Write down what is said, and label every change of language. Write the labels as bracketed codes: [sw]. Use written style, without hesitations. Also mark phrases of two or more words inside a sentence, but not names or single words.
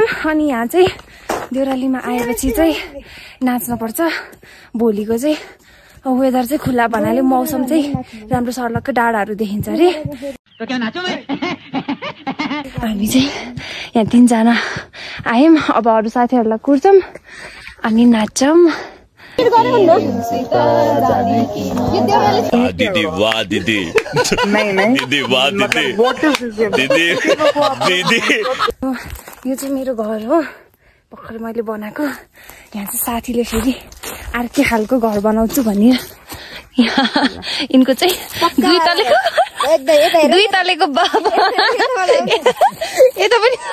[ne] अनि यहाँ चाहिँ देउरालीमा आएपछि चाहिँ नाच्न पर्छ. भोलिको चाहिँ वेदर चाहिँ खुल्ला भन्नाले मौसम चाहिँ राम्रो सर्लक्क डाँडाहरू देखिन्छ अरे. हामी चाहिँ यहाँ 3 जना आयौं. अब अरू साथीहरुलाई कुर्छौं अनि नाच्छौं. दीदी वाह दीदी. नहीं दीदी वाह दीदी. दीदी. यो चाहिँ मेरो घर हो. भर्खर मैले बनाएको यहाँ चाहिँ साथीले फेरि अर्कै खालको घर बनाउँछु भन्ने यिनको चाहिँ दुई तलेको यता पनि